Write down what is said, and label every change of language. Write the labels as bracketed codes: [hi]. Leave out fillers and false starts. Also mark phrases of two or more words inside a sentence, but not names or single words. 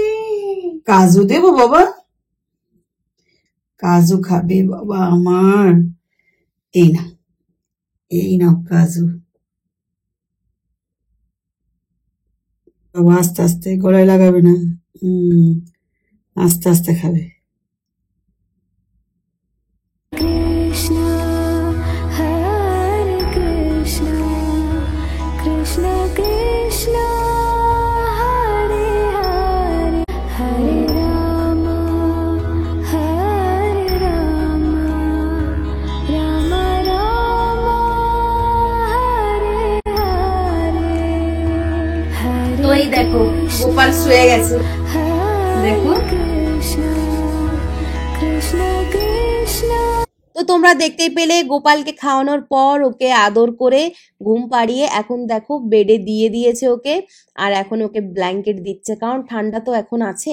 [bn] কাজু দেবো বাবা, কাজু খাবে বাবা আমার, এই না এই নাও কাজু, বাবা আস্তে আস্তে, গলায় লাগাবে না, আস্তে আস্তে খাবে। Krishna, Hare Krishna, Krishna Krishna, Hare Hare, Hare Rama, Hare Rama, Rama Rama, Hare Hare, Hare তো এই দেখো গোপাল শুয়ে গেছে, দেখো। Krishna, Krishna Krishna. তো তোমরা দেখতেই পেলে গোপালকে খাওয়ানোর পর ওকে আদর করে ঘুম পাড়িয়ে এখন দেখো বেডে দিয়ে দিয়েছে ওকে, আর এখন ওকে ব্ল্যাঙ্কেট দিচ্ছে, কারণ ঠান্ডা তো এখন আছে।